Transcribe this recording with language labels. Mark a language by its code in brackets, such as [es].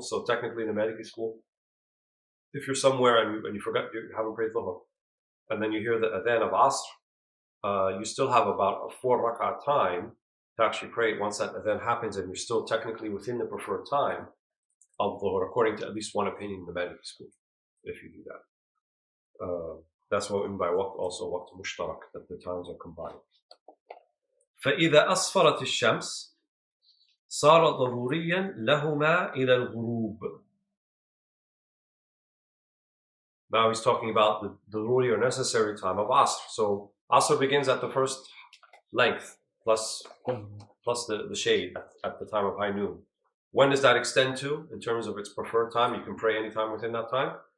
[en] So technically in the Maliki school, if you're somewhere and you forgot, you haven't prayed dhuhr, and then you hear the adhan of asr, you still have about a 4 rak'ah time to actually pray once that adhan happens, and you're still technically within the preferred time of dhuhr, according to at least one opinion in the Maliki school, if you do that. That's what we mean by waqt, also waqt mushtarak, that the times are combined. [ar] فإذا أصفرت الشمس صار ضروريا لهما إلى الغروب. [en] Now he's talking about the daruri or necessary time of asr. So asr begins at the first length plus the shade at the time of high noon. When does that extend to in terms of its preferred time? You can pray any time within that time.